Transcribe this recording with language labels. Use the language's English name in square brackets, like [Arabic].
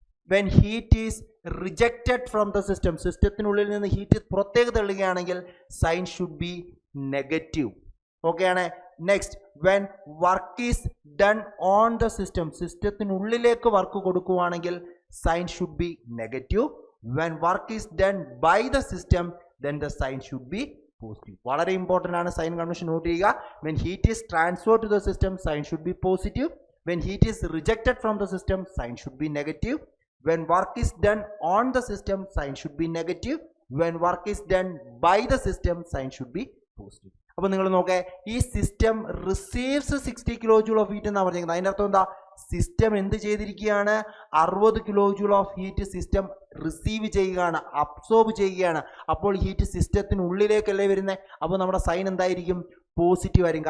[English] when heat is rejected from the system, [Malayalam] സിസ്റ്റത്തിനുള്ളിൽ നിന്ന് heat പുറത്തേക്ക് തള്ളുകയാണെങ്കിൽ [English] Sign should be negative. Okay ആണ്. Next, when work is done on the system, [Malayalam] സിസ്റ്റത്തിനുള്ളിലേക്ക് work കൊടുക്കുകയാണെങ്കിൽ [English] Sign should be negative. When work is done by the system then the sign should be positive. [Malayalam] വളരെ important ആണ് sign convention not ചെയ്യുക. [English] when heat is transferred to the system sign should be positive. when heat is rejected from the system sign should be negative. when work is done on the system sign should be negative. when work is done by the system sign should be positive. [Malayalam] അപ്പോൾ നിങ്ങൾ നോക്കേ, ഈ system receives 60 kilojoule of heat എന്നാണ് പറഞ്ഞിരിക്കുന്നത്. അതിൻ്റെ അർത്ഥം എന്താ? System എന്ത് ചെയ്തിരിക്കുകയാണ്? 60 kilojoule of heat system receive ചെയ്യുകയാണ്, അബ്സോർബ് ചെയ്യുകയാണ്. അപ്പോൾ ഹീറ്റ് സിസ്റ്റത്തിനുള്ളിലേക്കല്ലേ വരുന്നത്. അപ്പോൾ നമ്മുടെ സൈൻ എന്തായിരിക്കും? പോസിറ്റീവ് ആയിരിക്കും.